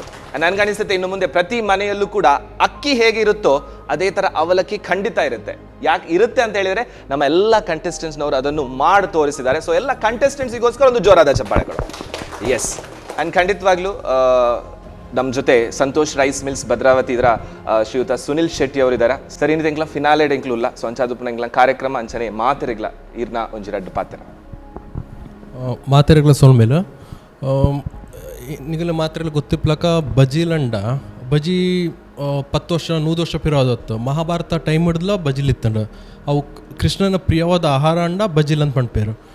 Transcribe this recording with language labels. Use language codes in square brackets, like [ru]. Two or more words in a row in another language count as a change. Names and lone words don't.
[kn] ನನಗನ್ನಿಸುತ್ತೆ ಇನ್ನು ಮುಂದೆ ಪ್ರತಿ ಮನೆಯಲ್ಲೂ ಕೂಡ ಅಕ್ಕಿ ಹೇಗಿರುತ್ತೋ ಅದೇ ಥರ ಅವಲಕ್ಕಿ ಖಂಡಿತ ಇರುತ್ತೆ. ಯಾಕೆ ಇರುತ್ತೆ ಅಂತ ಹೇಳಿದರೆ ನಮ್ಮ ಎಲ್ಲ ಕಂಟೆಸ್ಟೆಂಟ್ಸ್ನವರು ಅದನ್ನು ಮಾಡಿ ತೋರಿಸಿದ್ದಾರೆ. ಸೊ ಎಲ್ಲ ಕಂಟೆಸ್ಟೆಂಟ್ಸಿಗೋಸ್ಕರ ಒಂದು ಜೋರಾದ ಚಪ್ಪಾಳೆಗಳು. [en] yes, and [kn] ಖಂಡಿತವಾಗ್ಲೂ ನಮ್ಮ ಜೊತೆ ಸಂತೋಷ್ ರೈಸ್ ಮಿಲ್ಸ್ ಭದ್ರಾವತಿ ಇದರ ಶ್ರೀಯುತ ಸುನಿಲ್ ಶೆಟ್ಟಿ ಅವರಿದ್ದಾರೆ. [tcy] ಸರಿ ಇಂಕ್ಲ ಫಿನಾಲೆಡ್ ಇಂಕ್ಲು ಇಲ್ಲ. ಸೊ ಅಂಚಾದುಪ್ಪನ ಇಂಕ್ಲ ಕಾರ್ಯಕ್ರಮ ಅಂಚನೆ ಮಾತೆರೆಗ್ಲ ಇರ್ನ ಒಂಜಿ ರಡ್ಡು ಪಾತ್ರ ಮಾತೆರೆಗ್ಲ ಸೋಲ್ಮೇಲೆ ನಿಗಲ ಮಾತೆರೆಗ್ಲ ಗೊತ್ತಿಪ್ಲಕ ಬಜಿಲಂಡ ಬಜಿ 10 ವರ್ಷ 100 ವರ್ಷ ಪಿರೋದತ್ತು ಮಹಾಭಾರತ ಟೈಮ್ ಹಿಡ್ದಲ ಬಜಿಲಿತ್ತಂಡ ಅವು ಕೃಷ್ಣನ ಪ್ರಿಯವಾದ ಆಹಾರ ಅಂಡ ಬಜಿಲ್ ಅಂತ ಪಂಡ್ಪೇರು.